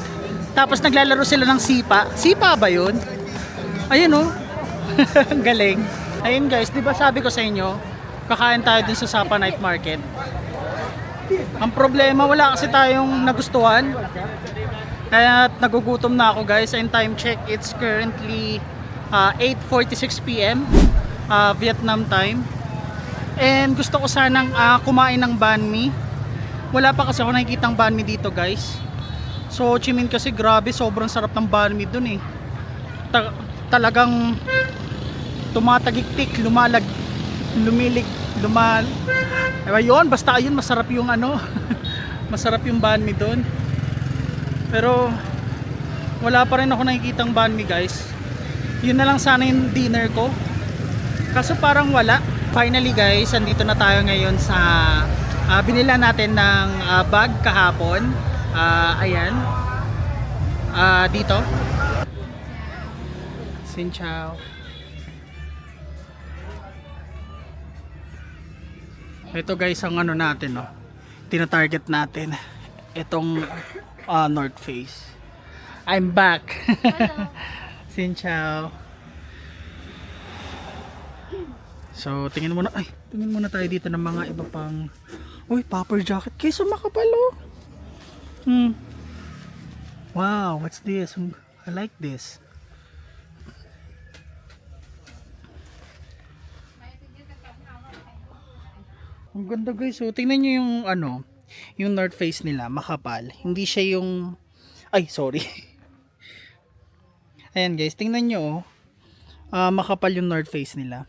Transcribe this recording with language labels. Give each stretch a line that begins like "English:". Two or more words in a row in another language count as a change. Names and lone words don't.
Filipino: Tapos naglalaro sila ng sipa. Sipa ba yun? Ayun o. Ang galing. Ayun guys, di ba sabi ko sa inyo, kakain tayo dun sa Sapa Night Market. Ang problema, wala kasi tayong nagustuhan. Kaya nagugutom na ako guys.
English: And time check, it's currently 8:46 PM Vietnam time.
Filipino: And gusto ko sanang kumain ng banh mi. Wala pa kasi ako nakikitang banh mi dito guys. So Ho Chi Minh kasi grabe, sobrang sarap ng banh mi dun eh. Talagang tumatagiktik, ayun, basta ayun, masarap yung ano. Masarap yung banh mi dun. Pero wala pa rin ako nakikitang banh mi guys. Yun na lang sana yung dinner ko. Kaso parang wala. Finally guys, andito na tayo ngayon sa binila natin ng bag kahapon. Ayan. Dito.
Vietnamese: Xin chào.
Filipino: Ito guys ang ano natin, no. Tina-target natin itong North Face.
English: I'm back.
Vietnamese: Xin chào.
Filipino: So, tingin muna tayo dito ng mga iba pang
English: puffer jacket.
Filipino: Keso makapal,
English: oh. Wow, what's this? I like this.
Filipino: Ang ganda guys. So, tingnan nyo yung yung North Face nila, makapal. Hindi siya yung sorry. Ayan guys, tingnan nyo, makapal yung North Face nila.